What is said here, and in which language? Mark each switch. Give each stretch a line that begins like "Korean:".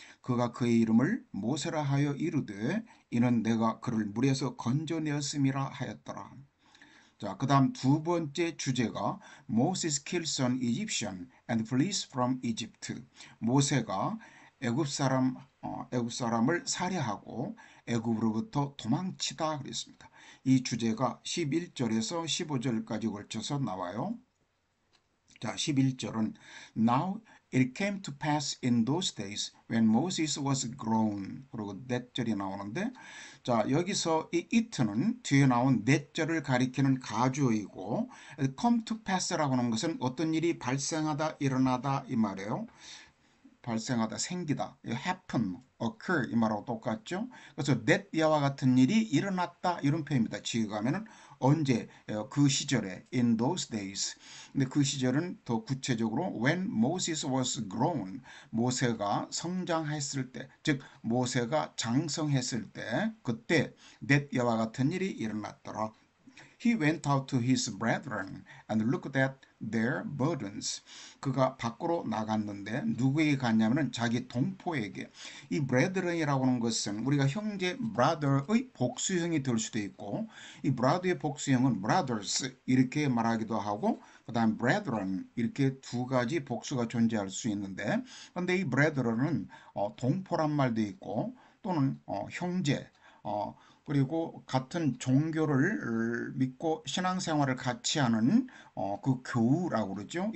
Korean: 그가 그의 이름을 모세라 하여 이르되 이는 내가 그를 물에서 건져내었음이라 하였더라. 자, 그 다음 두 번째 주제가
English: Moses kills an Egyptian and flees from Egypt.
Korean: 모세가 애굽 사람을 살해하고 애굽으로부터 도망치다 그랬습니다. 이 주제가 11절에서 15절까지 걸쳐서 나와요. 자, 11절은
English: Now it came to pass in those days when Moses was grown.
Korean: 그리고 넷절이 나오는데 자, 여기서 이 it는 뒤에 나온 넷절을 가리키는 가주어이고
English: come to pass
Korean: 라고 하는 것은 어떤 일이 발생하다, 일어나다 이 말이에요. 발생하다, 생기다,
English: happen, occur
Korean: 이 말하고 똑같죠. 그래서 that 이와 같은 일이 일어났다 이런 표현입니다. 지어가면은 언제, 그 시절에,
English: in those days.
Korean: 근데 그 시절은 더 구체적으로
English: when Moses was grown,
Korean: 모세가 성장했을 때, 즉 모세가 장성했을 때, 그때 that 이와 같은 일이 일어났더라.
English: He went out to his brethren and looked at their burdens.
Korean: 그가 밖으로 나갔는데 누구에게 갔냐면 자기 동포에게. 이 brethren이라고 하는 것은 우리가 형제 brother의 복수형이 될 수도 있고 이 brother의 복수형은 brothers 이렇게 말하기도 하고 그 다음 brethren 이렇게 두 가지 복수가 존재할 수 있는데 근데 이 brethren은 동포란 말도 있고 또는 형제 그리고 같은 종교를 믿고 신앙생활을 같이 하는 그 교우라고 그러죠.